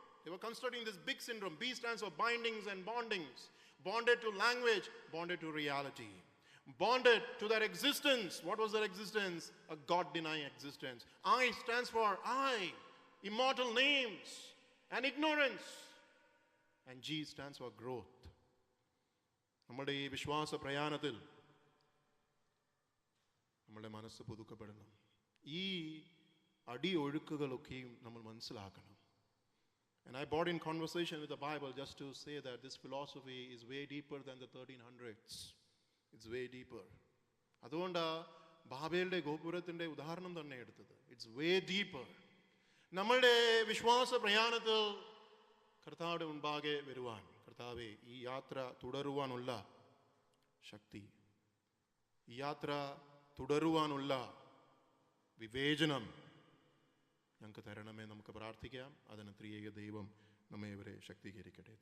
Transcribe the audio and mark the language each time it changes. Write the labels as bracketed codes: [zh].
[en] They were constructing this big syndrome. B stands for bindings and bondings. Bonded to language, bonded to reality. Bonded to their existence. What was their existence? A God-denying existence. I stands for I, immortal names and ignorance. And G stands for growth. [ml] നമ്മുടെ ഈ വിശ്വാസ പ്രയാണത്തിൽ നമ്മുടെ മനസ്സ് പുതുക്കപ്പെടണം. ഈ അടിയൊഴുക്കുകളൊക്കെയും നമ്മൾ മനസ്സിലാക്കണം. [en] And I brought in conversation with the Bible just to say that this philosophy is way deeper than the 1300s. It's way deeper. [ml] അതുകൊണ്ടാ ബാബേലിന്റെ ഗോപുരത്തിന്റെ ഉദാഹരണം തന്നെ എടുത്തത്. [en] It's way deeper. [ml] നമ്മളുടെ വിശ്വാസ പ്രയാണത്തിൽ കർത്താവിന്റെ മുൻപാകെ വരുവാൻ, കർത്താവേ ഈ യാത്ര തുടരുവാനുള്ള ശക്തി, ഈ യാത്ര തുടരുവാനുള്ള വിവേചനം ഞങ്ങൾക്ക് തരണമേ. നമുക്ക് പ്രാർത്ഥിക്കാം. അതിന് ത്രിയേക ദൈവം നമ്മെ ഇവരെ ശക്തീകരിക്കട്ടെ.